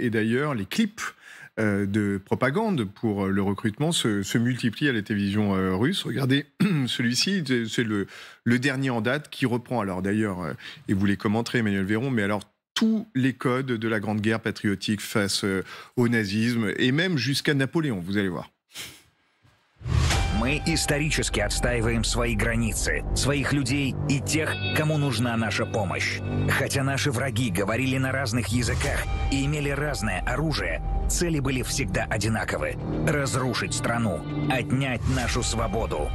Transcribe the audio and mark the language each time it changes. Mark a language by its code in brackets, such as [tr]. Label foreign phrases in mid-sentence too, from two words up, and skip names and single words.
[fr] Et d'ailleurs, les clips de propagande pour le recrutement se multiplient à la télévision russe. Regardez celui-ci, c'est le dernier en date qui reprend, alors d'ailleurs, et vous les commenterez, Emmanuel Véron, mais alors tous les codes de la Grande Guerre patriotique face au nazisme, et même jusqu'à Napoléon, vous allez voir. [ru] Мы исторически отстаиваем свои границы, своих людей и тех, кому нужна наша помощь. Хотя наши враги говорили на разных языках и имели разное оружие, цели были всегда одинаковы – разрушить страну, отнять нашу свободу.